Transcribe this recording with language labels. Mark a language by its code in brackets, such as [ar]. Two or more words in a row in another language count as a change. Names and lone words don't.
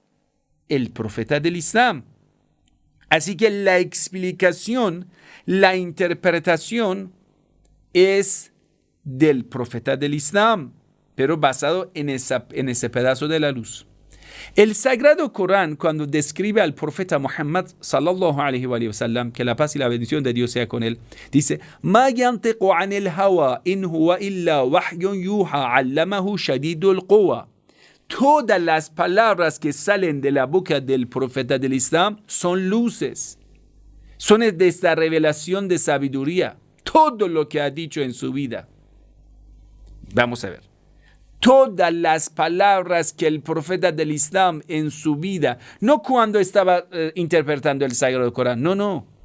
[es] El profeta del Islam. Así que la explicación, la interpretación es del profeta del Islam, pero basado en ese pedazo de la luz. El Sagrado Corán, cuando describe al profeta Muhammad [ar] صلى الله عليه وسلم, [es] que la paz y la bendición de Dios sea con él, dice: [ar] "ما ينطق عن الهوى إن هو إلا وحي يوحى علمه شديد القوى." [es] Todas las palabras que salen de la boca del profeta del Islam son luces, son de esta revelación de sabiduría. Todo lo que ha dicho en su vida. Vamos a ver. Todas las palabras que el profeta del Islam en su vida, no cuando estaba interpretando el Sagrado Corán, no.